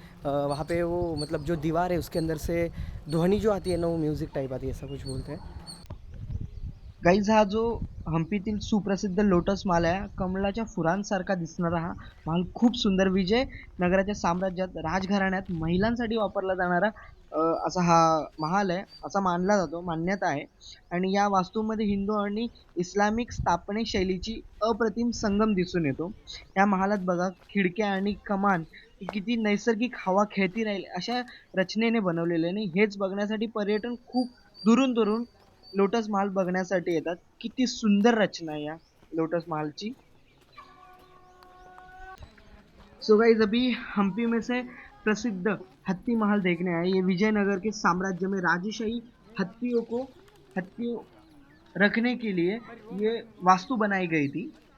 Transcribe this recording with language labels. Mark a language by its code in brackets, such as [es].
[hi] वहाँ पे वो मतलब जो दीवार है उसके अंदर से ध्वनि जो आती है ना, वो म्यूज़िक टाइप आती है, ऐसा कुछ बोलते हैं। [mr] गाईज, हा जो हम्पीतील सुप्रसिद्ध लोटस महल आहे, कमळाच्या फुलांसारखा दिसणारा हा महल खूप सुंदर, विजय नगराच्या साम्राज्यात राजघराण्यात महिलांसाठी वापरला जाणारा असा हा महल आहे, असा मानला जातो, मान्यता आहे। आणि या वास्तूमध्ये हिंदू आणि इस्लामिक स्थापने शैलीची अप्रतिम संगम दिसून येतो। या महालात बघा, खिडक्या आणि कमान किती नैसर्गिक हवा खेळती राहील अशा रचनेने बनवलेले, आणि हेच बघण्यासाठी पर्यटन खूप दुरून दुरून लोटस महल बघण्यासाठी येतात। किती सुंदर [hi] रचना है या लोटस महल की। सो गाइस, अभी हम्पी में से प्रसिद्ध हत्ती महल देखने आए। ये विजयनगर के साम्राज्य में राजशाही हत्तियों रखने के लिए ये वास्तु बनाई गई थी।